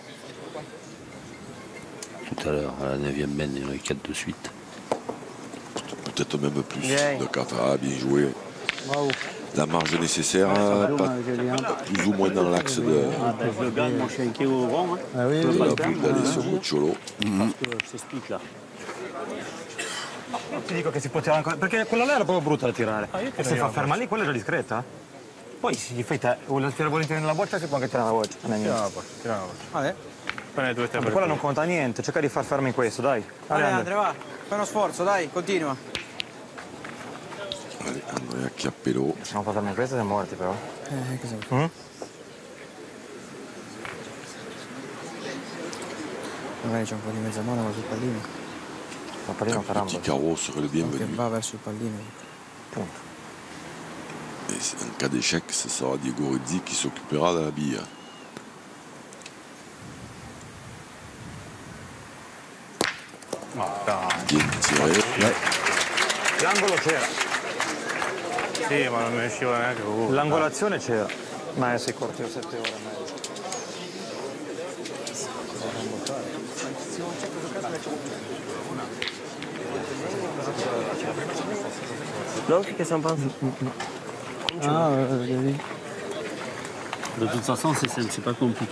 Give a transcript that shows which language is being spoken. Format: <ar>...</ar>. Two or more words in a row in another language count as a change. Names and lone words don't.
<fr>Tout à l'heure, à la 9e main, il y en avait 4 de suite. Peut-être même plus de 4. Ah, bien joué. Bravo. La marge nécessaire, plus ou moins dans l'axe de Je le gagne, mon chien qui est au vent. Ah oui, la boule d'Alessio Cocciolo. Je t'explique là.</fr> <it>Ti dico che si può tirare ancora, perché quella là era proprio brutta da tirare. E se fa ferma lì, quella è già discreta. Poi se gli fai te, vuole tirare volentieri nella boccia, si può anche tirare la boccia. Non è niente. Prendi 2 o 3 Ma quella non conta niente, cerca di far fermi questo, dai. Dai, Andre, va. Fai uno sforzo, dai, continua.</it> <fr>Allez, Andrea Chiappello.</fr> <it>Se non facciamo questo siamo morti però. Cosa vuoi? Magari c'è un po' di mezza monaca sul pallino. Il pallino</it> <fr>Un petit carreau serait le</fr> <it>Che</it> <fr>bienvenu.</fr> <it>va verso il pallino. Punto.</it> <fr>Et en cas d'échec, ce sera Diego Rizzi qui s'occupera de la bille. Bien tiré.</fr> <it>L'angolo c'era. Sì, ma non mi usciva neanche comunque. L'angolazione c'era. Ma sei corto 7 ore e mezza.</it> <fr>Donc, qu'est-ce qu'on pense? Ah, regardez. De toute façon, c'est simple, c'est pas compliqué.</fr>